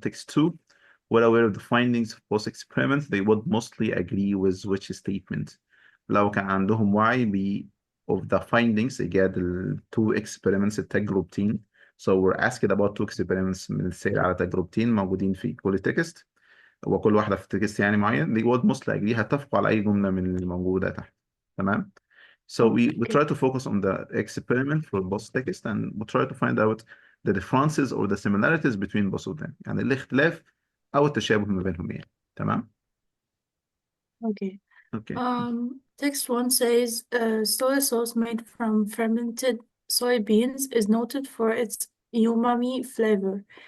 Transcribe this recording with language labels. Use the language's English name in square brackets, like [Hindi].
[English] Text 2, well aware of the findings of both experiments, they would mostly agree with which statement. [Arabic] لو كان عندهم وعي [English] of the findings [Arabic] إيجاد ال [English] two experiments [Arabic] التجربتين. [English] So we're asked about two experiments [Arabic] من السير على تجربتين موجودين في كل تكست وكل واحدة في تكست يعني معين. [English] They would mostly agree [Arabic] هتفقوا على أي جملة من الموجودة تحت. [English] تمام؟ So we try to focus on the experiment for both text and we try to find out the differences or the similarities between both of them. [Arabic] يعني الاختلاف أو التشابه ما بينهم يعني. تمام. [English] Okay. [Arabic] اوكي. [English] Text one says soy sauce made from fermented soybeans is noted for its umami flavor.